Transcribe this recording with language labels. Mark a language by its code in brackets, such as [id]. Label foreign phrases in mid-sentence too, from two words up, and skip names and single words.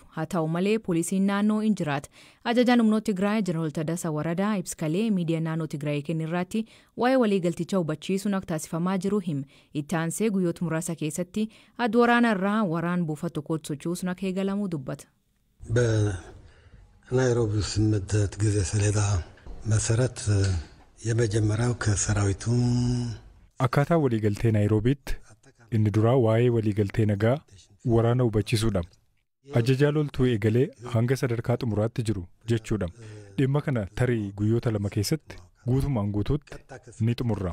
[om] Haa ta'u malee poolisiin naannoo hin jiraata. Ajajaan humnoota Tigraay Jeneraal Taddasaa Waradaa ibskalee miidiyaa naannoo Tigraay kennirratti waa'ee waliigaltichaa hubachiisuun akka taasifamaa jiru hima. Itti aansee guyyoota muraasa keessatti adda waraana irraa waraan buufata tokkotti sochoosuun akka eegalamuu dubbata. [am] ናይሮቢ ስምምነት ጊዜ ሰሌዳ መሰረት የመጀመሪያው ከሰራዊቱ [om] akkaataa waliigaltee Naayiroobiitti inni duraa waa'ee waliigaltee nagaa waraana hubachiisuudha. Ajajaa loltuu eegalee hanga sadarkaa xumuraatti jiru jechuudha. Dhimma kana tarii guyyoota 2 keessatti guutumaan guutuutti ni xumurra.